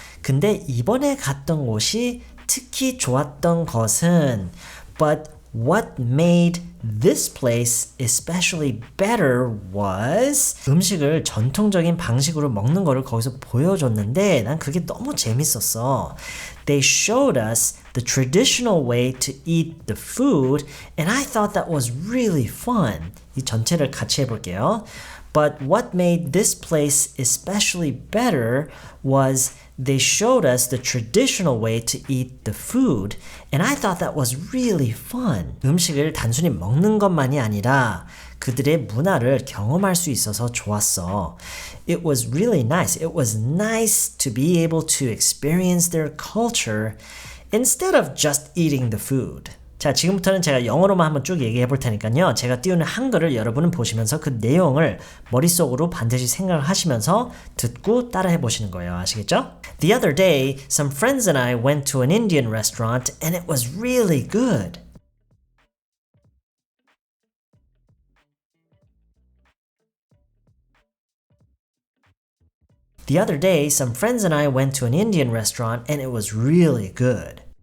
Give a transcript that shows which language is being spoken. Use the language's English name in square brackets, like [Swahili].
[Korean] 근데 이번에 갔던 곳이 특히 좋았던 것은 But [English] What made this place especially better was [Korean] 음식을 전통적인 방식으로 먹는 거를 거기서 보여줬는데 난 그게 너무 재밌었어. [English] They showed us the traditional way to eat the food and I thought that was really fun. [Korean] 이 전체를 같이 해볼게요. [English] But what made this place especially better was they showed us the traditional way to eat the food, and I thought that was really fun. [Korean] 음식을 단순히 먹는 것만이 아니라 그들의 문화를 경험할 수 있어서 좋았어. [English] It was really nice. It was nice to be able to experience their culture instead of just eating the food. [Korean] 자, 지금부터는 제가 영어로만 한번 쭉 얘기해 볼 테니까요. 제가 띄우는 한글을 여러분은 보시면서 그 내용을 머릿속으로 반드시 생각을 하시면서 듣고 따라해 보시는 거예요. 아시겠죠? [English] The other day, some friends and I went to an Indian restaurant and it was really good. The other day, some friends and I went to an Indian restaurant and it was really good.